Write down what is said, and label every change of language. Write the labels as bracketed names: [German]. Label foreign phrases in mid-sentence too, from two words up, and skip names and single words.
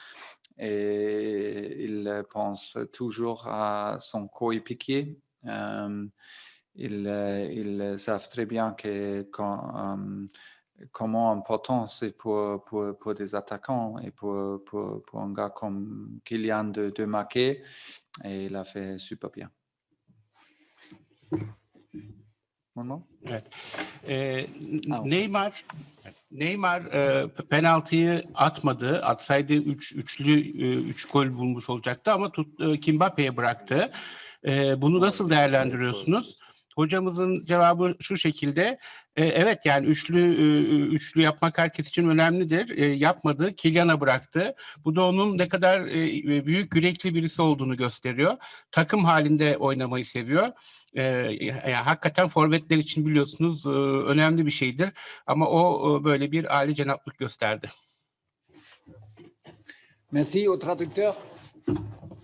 [French] Et il pense toujours à son coéquipier. Ils savent très bien que comment important c'est pour des attaquants et pour un gars comme Kylian de marquer. Et il a fait super bien. [Turkish] Evet. Out. Neymar penaltıyı atmadı. Atsaydı 3 gol bulmuş olacaktı ama Mbappe'ye bıraktı. Bunu nasıl değerlendiriyorsunuz? Hocamızın cevabı şu şekilde. Evet, yani üçlü yapmak herkes için önemlidir. Yapmadı, Kylian'a bıraktı. Bu da onun ne kadar büyük yürekli birisi olduğunu gösteriyor. Takım halinde oynamayı seviyor. Yani hakikaten forvetler için biliyorsunuz önemli bir şeydir. Ama o böyle bir âli cenaplık gösterdi. [French] Merci au traducteur.